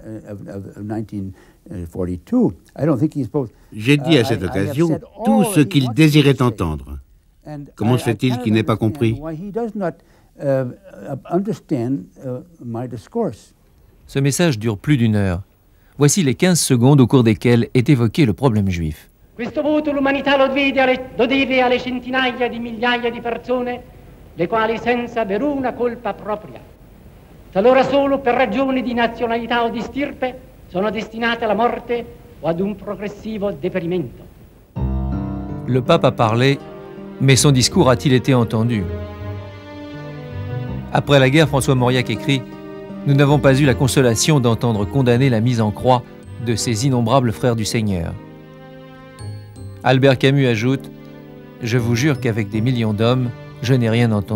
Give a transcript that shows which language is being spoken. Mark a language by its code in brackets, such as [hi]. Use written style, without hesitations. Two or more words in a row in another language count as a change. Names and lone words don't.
[fr] J'ai dit à cette occasion tout ce qu'il désirait entendre. Comment se fait-il qu'il n'ait pas compris? Ce message dure plus d'1 heure. Voici les 15 secondes au cours desquelles est évoqué le problème juif. [it] Questo voto l'umanità lo deve alle centinaia di migliaia di persone, le quali senza veruna colpa propria, talora solo per ragioni di nazionalità o di stirpe, sono destinate alla morte o ad un progressivo deperimento. [fr] Le pape a parlé, mais son discours a-t-il été entendu? Après la guerre, François Mauriac écrit « Nous n'avons pas eu la consolation d'entendre condamner la mise en croix de ces innombrables frères du Seigneur. » Albert Camus ajoute « Je vous jure qu'avec des millions d'hommes, je n'ai rien entendu.